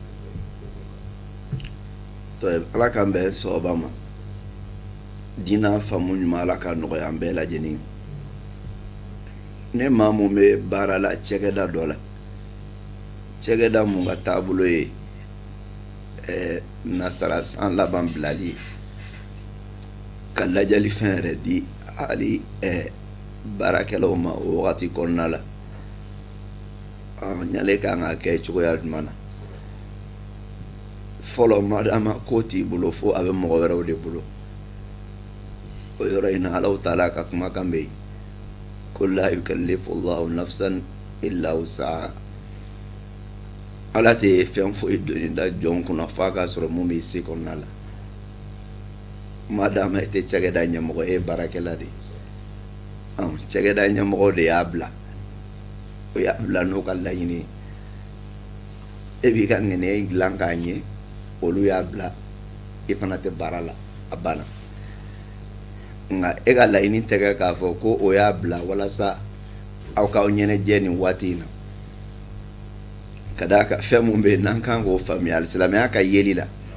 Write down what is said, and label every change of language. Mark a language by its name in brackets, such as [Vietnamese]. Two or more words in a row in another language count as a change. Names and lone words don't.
[Bambara] Ala k'an bɛn sababa ma diina faamu ɲuman ala ka nɔgɔya an bɛɛ lajɛlen ne maa mun bɛ baara la cɛkɛda dɔ la cɛkɛda mun ka taabolo ye nasara san laban bilali ye ka lajɛli fɛn yɛrɛ di hali baarakɛlaw ma o wagati kɔnɔna la ɲale kan ka kɛ cogoya jumɛn na fɔlɔ madama ko t'i bolo fo a bɛ mɔgɔ wɛrɛw de bolo o yɔrɔ in na [Arabic] الله تعالى [Bambara] ka kumakan bɛ yen ko [Arabic] لا يكلف الله نفسا إلا وسعها [Bambara] Ala tɛ fɛn foyi doni da jɔn kunna f'a ka sɔrɔ mun b'i se kɔnɔna la madama i tɛ cakɛda ɲɛmɔgɔ e ye baarakɛla de cakɛda ɲɛmɔgɔ de y'a bila o y'a bila n'o ka laɲini e b'i ka ŋɛnɛ dilan k'a ɲɛ olu y'a bila i fana tɛ baara la a banna nka e ka laɲini tɛ kɛ k'a fɔ ko o y'a bila walasa aw k'aw ɲɛnajɛ nin waati in na ka d'a kan fɛn mun bɛ yen n'an kan k'o faamuya alisilamɛya ka yeli la